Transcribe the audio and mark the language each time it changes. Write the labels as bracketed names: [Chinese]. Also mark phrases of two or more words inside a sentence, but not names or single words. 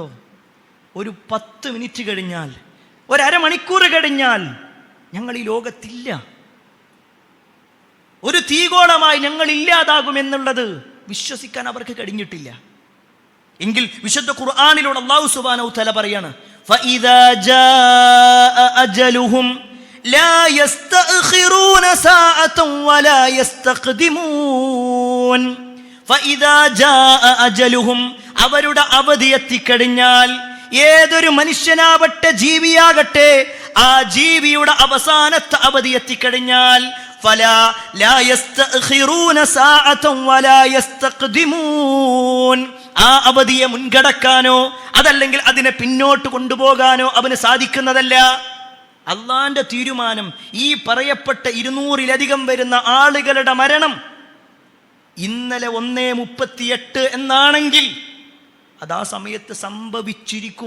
[Malayalam] ഒരു 10 മിനിറ്റ് കഴിഞ്ഞാൽ, ഒരു അരമണിക്കൂർ കഴിഞ്ഞാൽ ഞങ്ങൾ ഈ ലോകത്തില്ല, ഒരു തീഗോളമായി ഞങ്ങൾ ഇല്ലാതാകുമെന്നുള്ളത് വിശ്വസിക്കാൻ അവർക്ക് കഴിഞ്ഞിട്ടില്ല. എങ്കിൽ വിശുദ്ധ ഖുർആനിലൂടെ [Arabic] الله سبحانه تعالى [Malayalam] പറയാണ്, [Arabic] فَإِذَا جَاءَ أَجَلُهُمْ لَا يَسْتَأْخِرُونَ سَاعَةً وَلَا يَسْتَقْدِمُونَ. فَإِذَا جَاءَ أَجَلُهُمْ, [Malayalam] അവരുടെ അവധി എത്തിക്കഴിഞ്ഞാൽ, ഏതൊരു മനുഷ്യനാവട്ടെ ജീവിയാകട്ടെ, ആ ജീവിയുടെ അവസാനത്തെ അവധി എത്തിക്കഴിഞ്ഞാൽ [Arabic] فَلَا لَا يَسْتَأْخِرُونَ سَاعَةً وَلَا يَسْتَقْدِمُونَ, [Malayalam] ആ അവധിയെ മുൻകടക്കാനോ അതല്ലെങ്കിൽ അതിനെ പിന്നോട്ട് കൊണ്ടുപോകാനോ അവന് സാധിക്കുന്നതല്ല. അള്ളാന്റെ തീരുമാനം ഈ പറയപ്പെട്ട 200-ലധികം വരുന്ന ആളുകളുടെ മരണം ഇന്നലെ 1:38 എന്നാണെങ്കിൽ അത് ആ സമയത്ത് സംഭവിച്ചിരിക്കും.